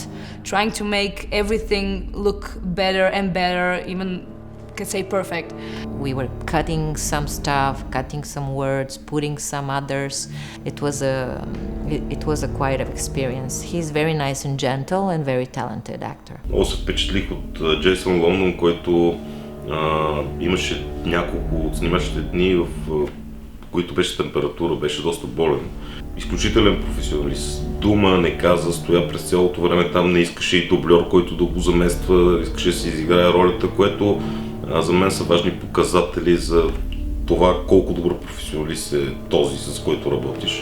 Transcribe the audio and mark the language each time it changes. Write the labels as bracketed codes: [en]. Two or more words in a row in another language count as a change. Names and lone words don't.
[en] Trying to make everything look better and better, even could say perfect. We were cutting some stuff, cutting some words, putting some others. It was a quite an experience. He's very nice and gentle and very talented actor. [bg] Много се впечатлих от Джейсън Лондон, който имаше няколко от снимачните дни, в които беше температура, беше доста болен. Изключителен професионалист. Дума не каза, стоя през цялото време там, не искаше и дубльор, който да го замества, искаше да си изиграе ролята, което за мен са важни показатели за това колко добър професионалист е този, с който работиш.